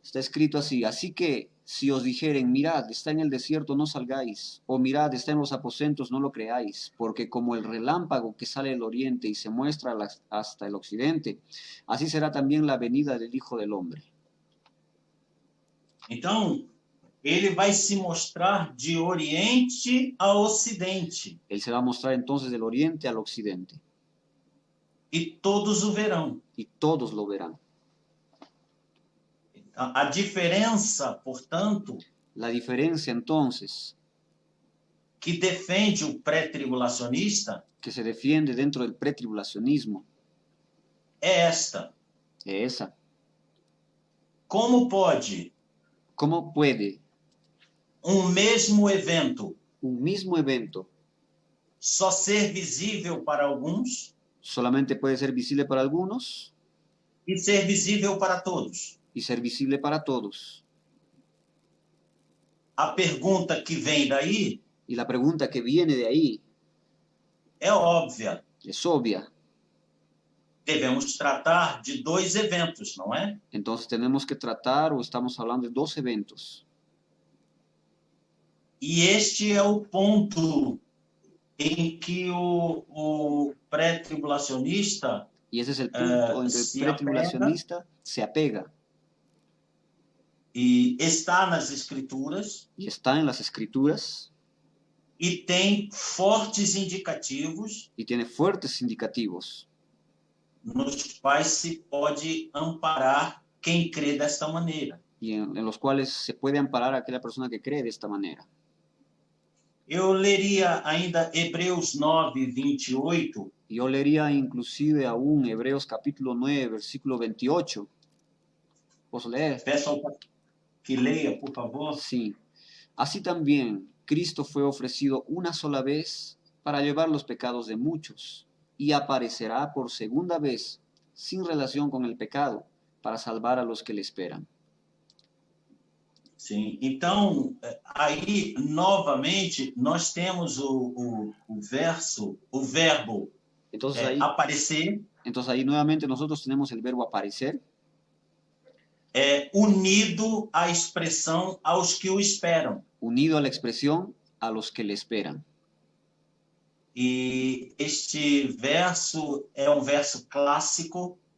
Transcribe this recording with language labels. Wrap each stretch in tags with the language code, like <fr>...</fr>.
<es>Está escrito así: así que si os dijeren, mirad, está en el desierto, no salgáis, o mirad, está en los aposentos, no lo creáis, porque como el relámpago que sale del oriente y se muestra hasta el occidente, así será también la venida del Hijo del Hombre.</es> <pt>Então, ele vai se mostrar de oriente a ocidente.</pt> <es>Él se va a mostrar entonces del oriente al occidente.</es> <pt>E todos o verão.</pt> <es>Y todos lo verán.</es> <pt>A diferença, portanto,</pt> <es>la diferencia entonces</es> <pt>que defende o pré-tribulacionista,</pt> <es>que se defiende dentro del pretribulacionismo,</es> <pt>é esta.</pt> <es>es esa.</es> <pt>Como pode</pt> <es>¿Cómo puede</es> <pt>um mesmo evento</pt> <es>un mismo evento</es> <pt>só ser visível para alguns</pt> <es>solamente puede ser visible para algunos</es> <pt>e ser visível para todos?</pt> <es>y ser visible para todos?</es> <pt>A pergunta que vem daí</pt> <es>Y la pregunta que viene de ahí</es> <pt>é óbvia.</pt> <es>es obvia.</es> <pt>devemos tratar de dois eventos, não é?</pt> <es>Entonces tenemos que tratar, o estamos hablando de dos eventos.</es> <pt>E este é o ponto em que o pré-tribulacionista</pt> <es>Y ese es el punto en que el</es> <pt>se apega</pt> <es>pretribulacionista se apega</es> <pt>e está nas escrituras</pt> <es>y está en las escrituras</es> <pt>e tem fortes indicativos</pt> <es>y tiene fuertes indicativos</es> <pt>nos quais se pode amparar quem crê desta maneira.</pt> <es>y en los cuales se puede amparar a aquella persona que cree de esta manera.</es> <pt>Eu leria ainda Hebreus 9, 28,</pt> <es>Yo leería inclusive aún Hebreos capítulo 9, versículo 28. ¿Puedo leer?</es> <pt>peço ao pastor que leia, por favor.</pt> <es>Sí. Así también Cristo fue ofrecido una sola vez para llevar los pecados de muchos y aparecerá por segunda vez sin relación con el pecado para salvar a los que le esperan.</es> <pt>Sim, então, aí, novamente, nós temos o verso, o verbo aparecer.</pt> <es>Entonces ahí nuevamente nosotros tenemos el verbo aparecer.</es> <pt>Unido à expressão aos que o esperam.</pt> <es>Unido a la expresión a los que le esperan.</es> <pt>E este verso é um verso clássico.</pt>